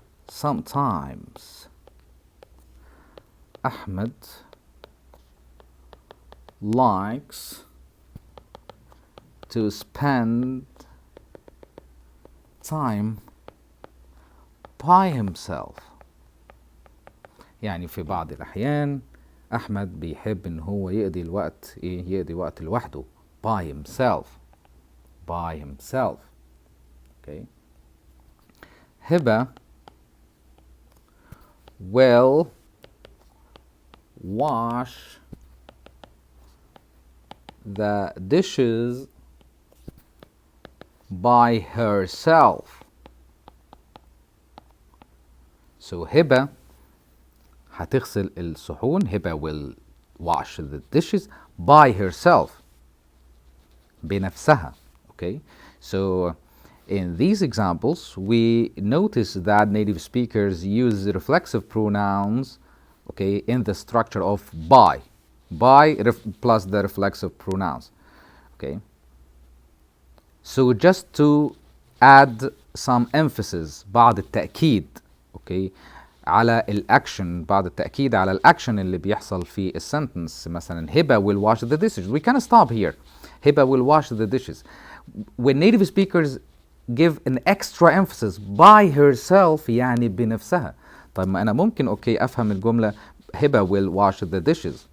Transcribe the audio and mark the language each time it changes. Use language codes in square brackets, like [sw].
[en] sometimes Ahmed likes to spend time by himself. [ar] يعني في بعض الأحيان أحمد بيحب إن هو يقضي الوقت يقضي وقت لوحده [en] by himself. Okay. Heba will wash the dishes by herself. [ar] So هبة هتغسل الصحون. [en] Heba will wash the dishes by herself. [ar] بنفسها. Okay. [en] So in these examples, we notice that native speakers use reflexive pronouns, okay, in the structure of by plus the reflexive pronouns. Okay. So just to add some emphasis, [ar] بعض التأكيد, okay, على الأكشن, بعض التأكيد على الأكشن اللي بيحصل في السنتنس. [en] مثلا Heba will wash the dishes. We can stop here. Heba will wash the dishes. When native speakers give an extra emphasis by herself [ar] يعني بنفسها. طيب ما أنا ممكن أوكي أفهم الجملة هبة [en] will wash the dishes.